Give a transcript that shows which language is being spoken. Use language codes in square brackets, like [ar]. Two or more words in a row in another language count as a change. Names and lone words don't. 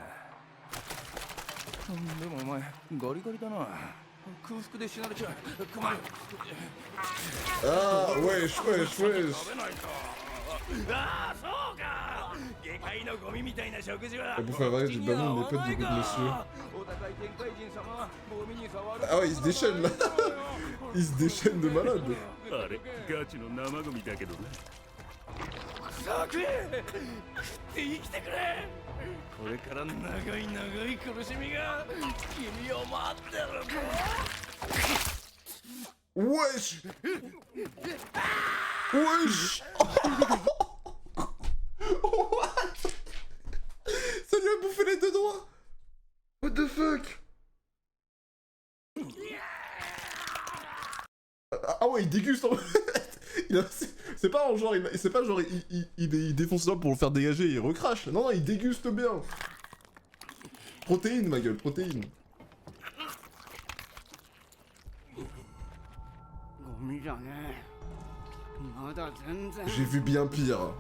[ja] でもお前ゴリゴリだな。空腹で死なれちゃう。困る。 [fr] Ah wesh wesh wesh. [ja] ああ、そうか。下界のゴミみたいな食事は。 [fr] Pour faire varier du ballon des potes du groupe monsieur. [ja] お高い天界人様はゴミに触る。 [fr] Ah ouais il se déchaîne là. Il se déchaîne de malade. [ja] あれ、ガチの生ゴミだけどな。さあ食え。食って生きてくれ。これから長い長い苦しみが君を待ってるぞ。 [fr] Wesh. Wesh. [en] What? [fr] Ça lui a bouffé les 2 doigts. [en] What the fuck? [fr] Ah ouais, il déguste en fait. C'est pas un genre, c'est pas genre il défonce ça pour le faire dégager et il recrache. Non, non, il déguste bien. Protéine, ma gueule, protéine. J'ai vu bien pire.